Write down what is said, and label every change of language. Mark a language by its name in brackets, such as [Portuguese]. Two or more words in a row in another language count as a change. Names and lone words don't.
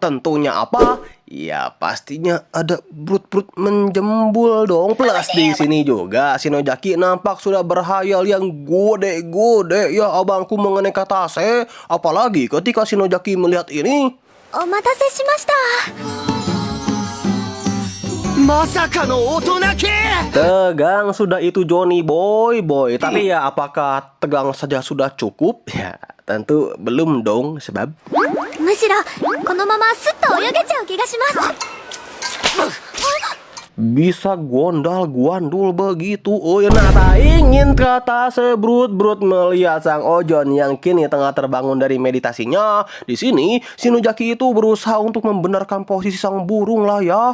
[Indonesian] Yang tentunya apa? Ya pastinya ada brut-brut menjembul dong. Plus di sini juga Shinojaki nampak sudah berhayal yang gode-gode ya abangku mengenai Katase. Apalagi ketika Shinojaki melihat ini. [Japanese] お待たせしました。まさかの大人系 [Indonesian] Tegang sudah itu Johnny boy. Tapi ya apakah tegang saja sudah cukup? Ya tentu belum dong. Sebab [Japanese] むしろこのまますっと泳げちゃう気がします。 [Indonesian] bisa gondal-guandul begitu. Oh ya, nah ingin kata sebrut-brut melihat sang Ojon yang kini tengah terbangun dari meditasinya. Di sini Shinojaki itu berusaha untuk membenarkan posisi sang burung lah ya.